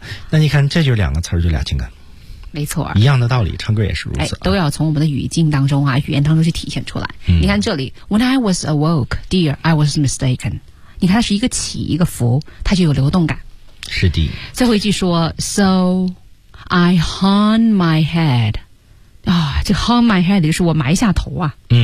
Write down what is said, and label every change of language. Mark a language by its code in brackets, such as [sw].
[zh] 那你看，这就两个词儿，就俩情感，没错，一样的道理，唱歌也是如此，都要从我们的语境当中啊，语言当中去体现出来。 [en] 你看这里 ，When I was awoke, dear, I was mistaken。 [zh] 你看，它是一个起，一个伏，它就有流动感。是的。 [en] 最后一句说 ，So I hung my head。 [zh] 这 [en] hung my head [zh] 就是我埋下头啊。